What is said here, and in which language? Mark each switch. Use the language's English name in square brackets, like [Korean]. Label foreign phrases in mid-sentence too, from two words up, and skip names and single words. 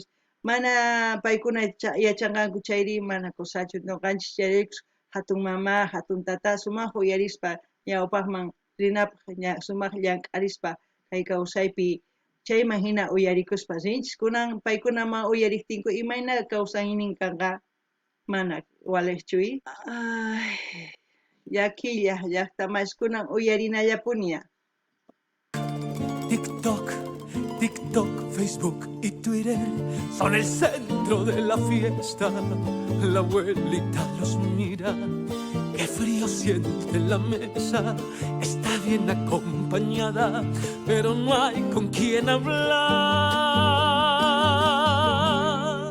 [Quechua] Mana paykuna yachanqanku chayri mana kusachu ñuqanchis yayarikush hatun mama, hatun tata sumaq uyarispa ñawpaqman rinapaq sumaq llank'arispa kay kawsaypi chayman hina uyarikuspa rinchis kunan paykunaman uyariptinku imayna kawsaynin kanqa mana waliqchuy llakilla llaqtamasish kunan uyarinallapuña. [Spanish] TikTok, TikTok, Facebook y Twitter son el centro de la fiesta. La abuelita los mira, qué frío siente la mesa. Está bien acompañada, pero no hay con quién hablar.